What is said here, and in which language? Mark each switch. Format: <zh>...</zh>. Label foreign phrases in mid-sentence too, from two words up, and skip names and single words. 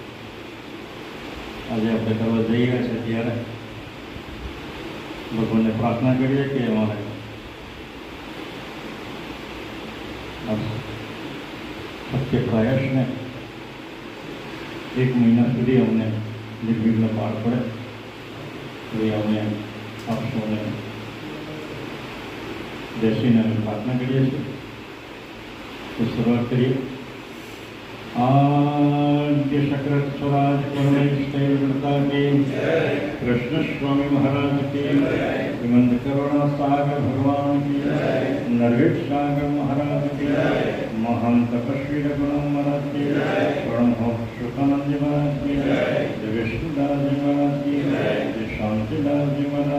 <gu>આજે આપણે કરવા જઈ રહ્યા છે, ત્યારે ભગવાનને પ્રાર્થના કરીએ કે અમારે સત્ય પ્રયાસને 1 મહિના સુધી અમને નિર્વિઘ્ન પાર પડે એ અમે આપ સૌને બેસીને અમે પ્રાર્થના કરીએ છીએ. તો શરૂઆત કરીએ.</gu> <hi>आद्य शक्रत स्वराज परमेश्वरता के कृष्ण स्वामी महाराज के हेमंत करुणा सागर भगवान के नरवेद सागर महाराज के महान तपस्वी रघुनाथ महाराज के परमहंस सुखानंद जी महाराज के विष्णुदास जी महाराज के शांतिदास जी महाराज</hi>